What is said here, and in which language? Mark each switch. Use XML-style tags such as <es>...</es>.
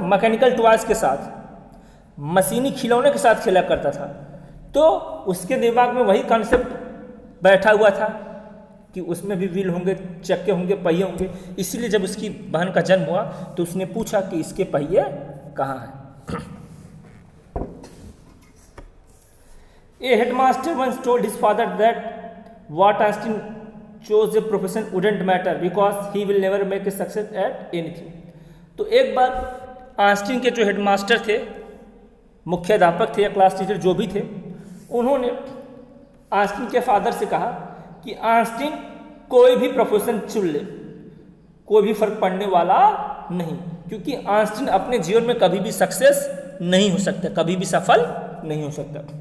<hi>Mechanical toys के साथ, मशीनी खिलौने के साथ खेला करता था। तो उसके दिमाग में वही कॉन्सेप्ट बैठा हुआ था कि उसमें भी व्हील होंगे, चक्के होंगे, पहिए होंगे। इसीलिए जब उसकी बहन का जन्म हुआ तो उसने पूछा कि इसके पहिए कहाँ हैं।</hi> <en>A headmaster once told his father that what Einstein chose a profession wouldn't matter because he will never make a success at anything.</en> <hi>तो एक बार आइंस्टीन के जो हेडमास्टर थे, मुख्याध्यापक थे या क्लास टीचर जो भी थे, उन्होंने आइंस्टीन के फादर से कहा कि आइंस्टीन कोई भी प्रोफेशन चुन ले, कोई भी फर्क पड़ने वाला नहीं, क्योंकि आइंस्टीन अपने जीवन में कभी भी सक्सेस नहीं हो सकता, कभी भी सफल नहीं हो सकता।</hi>